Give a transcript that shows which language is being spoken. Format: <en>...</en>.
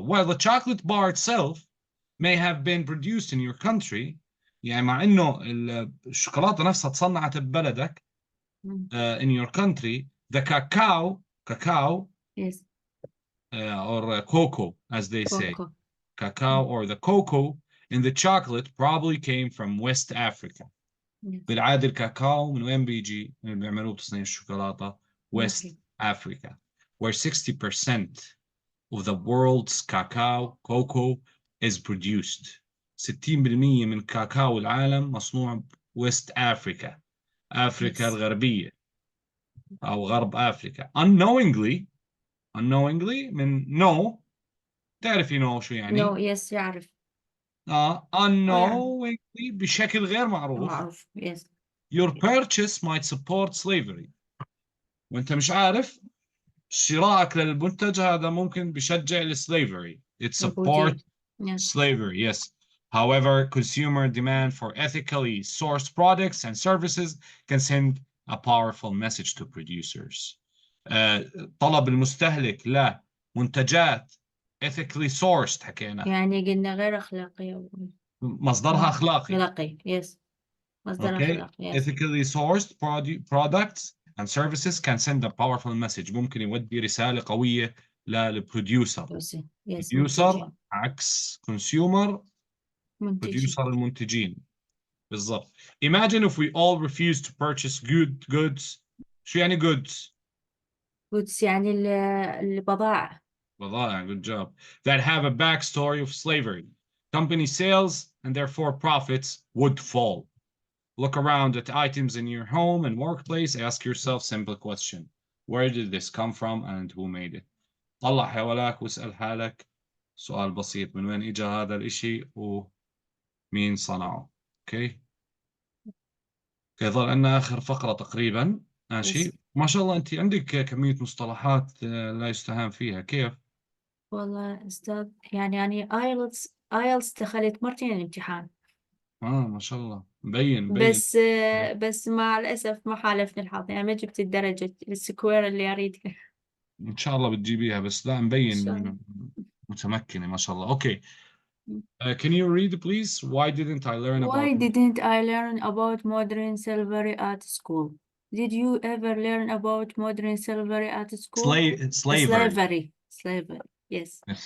<en>While the chocolate bar itself may have been produced in your country,</en> <ar>يعني مع إنه الشوكولاتة نفسها تصنعت ببلدك,</ar> <en>in your country, the cacao, yes, or cocoa, as they say, cocoa. cacao or the cocoa in the chocolate probably came from West Africa. Yes.</en> <ar>بالعادة الكاكاو من وين بيجي؟ من اللي بيعملوه تصنيع الشوكولاتة</ar> <en>West Africa, where 60% of the world's cocoa is produced.</en> <ar>60% من كاكاو العالم مصنوع West Africa, أفريقيا</ar> <en>Yes.</en> <ar>الغربية أو غرب أفريقيا. Unknowingly من no, تعرفي no شو يعني؟</ar> <en>No, yes, يعرف.</en> <ar>unknowingly بشكل غير معروف.</ar> <en>Yes. Your purchase might support slavery.</en> <ar>وانت مش عارف شرائك للمنتج هذا ممكن بشجع الslavery.</ar> <en>It supports slavery, yes. However, consumer demand for ethically sourced products and services can send a powerful message to producers.</en> <ar>طلب المستهلك لمنتجات ethically sourced حكينا. يعني قلنا غير أخلاقية. مصدرها أخلاقي.</ar> <en>Yes. مصدر Okay.</en> <ar>أخلاقي. Yes.</ar> <en>Ethically sourced products and services can send a powerful message.</en> <ar>ممكن يودي رسالة قوية للبروديوسر.</ar> <en>Yes.</en> <ar>بروديوسر عكس consumer. منتجين. بروديوسر المنتجين. بالضبط.</ar> <en>Imagine if we all refuse to purchase goods.</en> <ar>شو يعني goods؟ goods يعني البضائع.</ar> <en>بضائع, good job. That have a backstory of slavery. Company sales and therefore profits would fall. Look around at items in your home and workplace. Ask yourself simple question. Where did this come from and who made it?</en> <ar>طلع حوالك واسأل حالك سؤال بسيط. من وين إجا هذا الإشي ومين صنعه.</ar> <en>Okay.</en> <ar>يظل عندنا آخر فقرة تقريبا. ماشي. ما شاء الله أنت عندك كمية مصطلحات لا يستهان فيها. كيف؟ والله أستاذ يعني IELTS دخلت مرتين الامتحان. ما شاء الله مبين. بس مع الأسف ما حالفني الحظ، يعني ما جبت الدرجة السكوير اللي أريدها. إن شاء الله بتجيبيها, بس لا مبين متمكنة ما شاء الله.</ar> <en>Okay. Can you read please? Why didn't I learn about modern slavery at school? Did you ever learn about modern slavery at school? Slavery. Yes.</en>